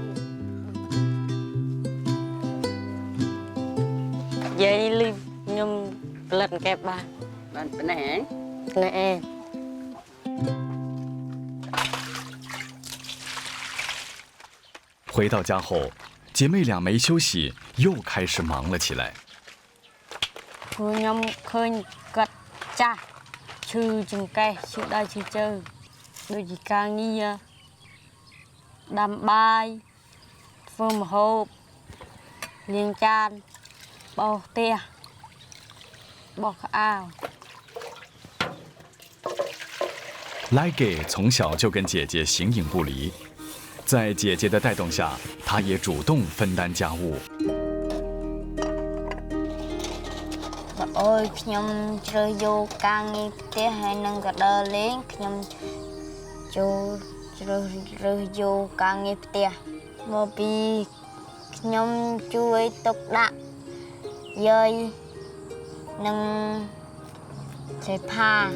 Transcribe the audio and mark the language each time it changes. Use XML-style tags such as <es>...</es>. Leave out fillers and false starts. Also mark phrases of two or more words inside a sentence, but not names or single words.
<zh>回到家后，姐妹俩没休息，又开始忙了起来。</zh> <km>ខ្ញុំឃើញគាត់ចាស់ឈឺចង្កេះឈឺដៃឈឺជើងដូចជាការងារដាំបាយធ្វើម្ហូបលាងចានបោសផ្ទះបោសខោអាវ。</km> <zh>莱给从小就跟姐姐形影不离，在姐姐的带动下，她也主动分担家务。</zh> <km>អូយខ្ញុំជ្រើសយកការងារផ្ទះហើយនឹងក៏ដើរលេងខ្ញុំចូលជ្រើសយកការងារផ្ទះមកពីខ្ញុំជួយទុកដាក់យាយនិងសេផា</km>